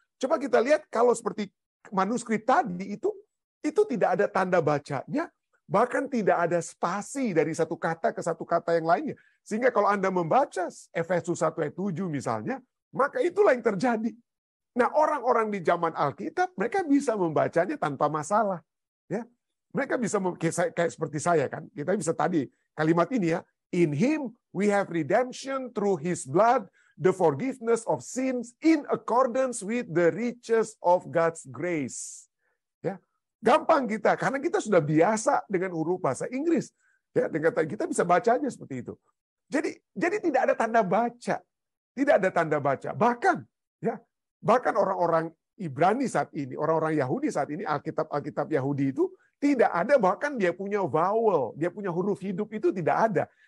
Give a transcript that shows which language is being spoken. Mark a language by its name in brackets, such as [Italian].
[Indonesian] Coba kita lihat kalau seperti manuskrip tadi itu tidak ada tanda bacanya, bahkan tidak ada spasi dari satu kata ke satu kata yang lainnya. Sehingga kalau Anda membaca Efesus 1 ayat 7 misalnya, maka itulah yang terjadi. Nah, orang-orang di zaman Alkitab mereka bisa membacanya tanpa masalah ya. Mereka bisa kayak seperti saya kan. Kita bisa tadi kalimat ini ya. [English] In him we have redemption through his blood, the forgiveness of sins in accordance with the riches of God's grace. [Indonesian] Ya, gampang kita karena kita sudah biasa dengan huruf bahasa Inggris. Ya, dengan kita bisa bacanya seperti itu. Jadi tidak ada tanda baca, tidak ada tanda baca. Bahkan orang-orang Ibrani saat ini, orang-orang Yahudi saat ini, Alkitab Yahudi itu tidak ada, bahkan dia punya vowel, dia punya huruf hidup itu tidak ada.